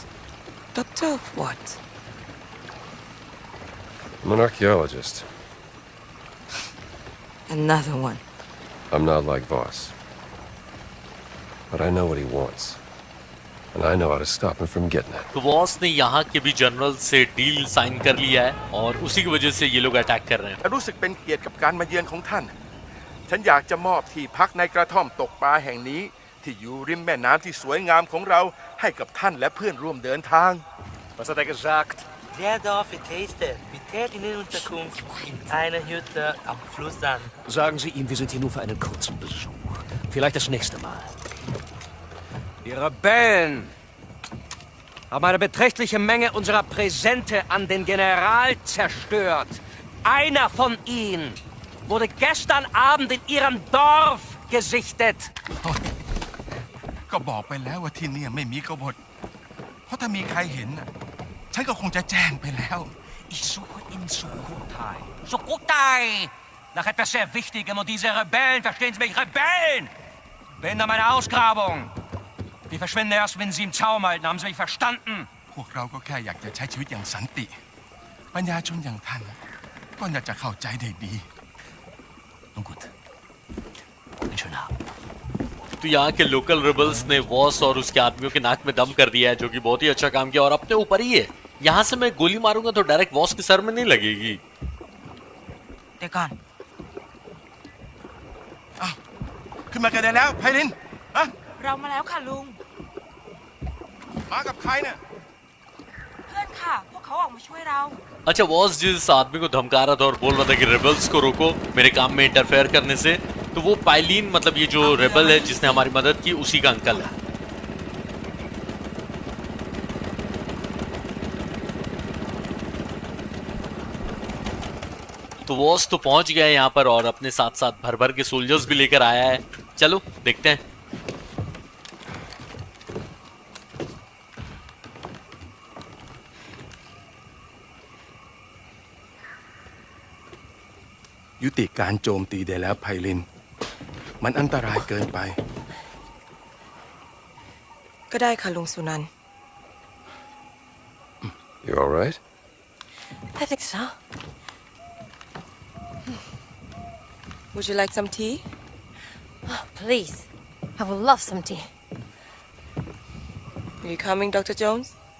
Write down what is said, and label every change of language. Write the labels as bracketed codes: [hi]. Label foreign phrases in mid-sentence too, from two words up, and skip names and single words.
[en] Doctor of what? I'm an archaeologist. Another one. I'm not like Voss. But I know what he wants. And I know how to stop him from getting it. [hi] तो वॉस ने यहाँ के भी जनरल से [en] deal sign [hi] कर लिया है और उसी की वजह से ये लोग अटैक कर रहे हैं। [th] รู้สึกเป็นเกียรติกับการมาเยือนของท่าน ฉันอยากจะมอบที่พักในกระท่อมตกปลาแห่งนี้ที่อยู่ริมแม่น้ำที่สวยงามของเราให้กับท่านและเพื่อนร่วมเดินทาง [de] Was hat er gesagt? Der Dorf Taste mit in Unterkunft in einer Hütte am Fluss an. Sagen Sie ihm, wir sind hier nur für einen kurzen Besuch. Vielleicht das nächste Mal. Die Rebellen haben eine beträchtliche Menge unserer Präsente an den General zerstört. Einer von ihnen wurde gestern Abend in Ihrem Dorf gesichtet. [th] ก็บอกไปแล้วว่าที่นี่ไม่มีกบฏเพราะถ้ามีใครเห็นน่ะฉันก็คงจะแจ้งไปแล้ว [de] Ich suche in Sukhothai. Sukhothai! Nach etwas sehr Wichtigem und diese Rebellen, verstehen Sie mich, Rebellen! Behindern meine Ausgrabung. Die verschwinden erst, wenn Sie im Zaum halten. Haben Sie mich verstanden? [th] พวกเราก็แค่อยากจะใช้ชีวิตอย่างสันติปัญญาชนอย่างท่านก็น่าจะเข้าใจได้ดี [de] Nun gut. Einen schönen Abend. [hi] तो यहाँ के [en] local rebels [hi] ने वॉस और उसके आदमियों के नाक में दम कर दिया है, जो कि बहुत ही अच्छा काम किया और अपने ऊपर ही है। यहाँ से मैं गोली मारूंगा तो डायरेक्ट वॉस के सर में नहीं लगेगी। [en] They're gone. [th] อ้าวขึ้นมากันได้แล้วไพลินอะ เรามาแล้วค่ะลุง มากับใครเนี่ย เพื่อนค่ะ พวกเขาออกมาช่วยเรา [hi] अच्छा वॉस जिस आदमी को धमका रहा था और बोल रहा था कि रेबल्स को रोको मेरे काम में इंटरफेयर करने से, तो वो पाइलिन मतलब ये जो रेबल है जिसने हमारी मदद की उसी का अंकल है। तो वॉस तो पहुंच गया यहाँ पर और अपने साथ साथ भर भर के सोल्जर्स भी लेकर आया है। चलो देखते हैं। [th] ยุติการโจมตีได้แล้วไพลิน มันอันตรายเกินไป ก็ได้ค่ะลุงสุนันท์ [en] You all right? I think so. Would you like some tea? Oh, please. I would love some tea. Are you coming, Dr. Jones?